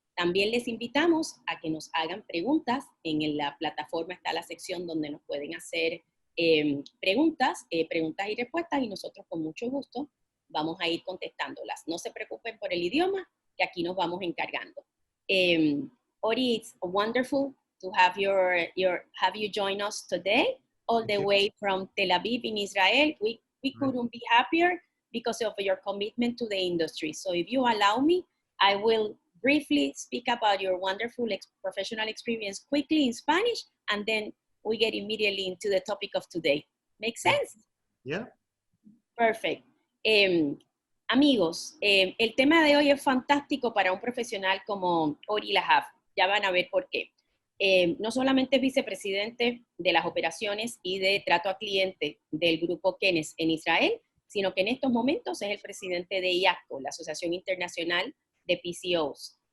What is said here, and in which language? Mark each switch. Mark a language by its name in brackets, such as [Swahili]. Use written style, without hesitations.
[Spanish] También les invitamos a que nos hagan preguntas. En la plataforma está la sección donde nos pueden hacer preguntas y respuestas, y nosotros con mucho gusto vamos a ir contestándolas. No se preocupen por el idioma, que aquí nos vamos encargando. [English] Ori, it's wonderful to have you join us today. All the way from Tel Aviv in Israel. We couldn't be happier because of your commitment to the industry. So if you allow me, I will briefly speak about your wonderful professional experience quickly in Spanish, and then we get immediately into the topic of today. Make sense? Yeah. Perfect. [Spanish] Amigos, el tema de hoy es fantástico para un profesional como Ori Labaf. Ya van a ver por qué. No solamente es vicepresidente de las operaciones y de trato a cliente del grupo Kenes en Israel, sino que en estos momentos es el presidente de IAPCO, la Asociación Internacional de PCOs.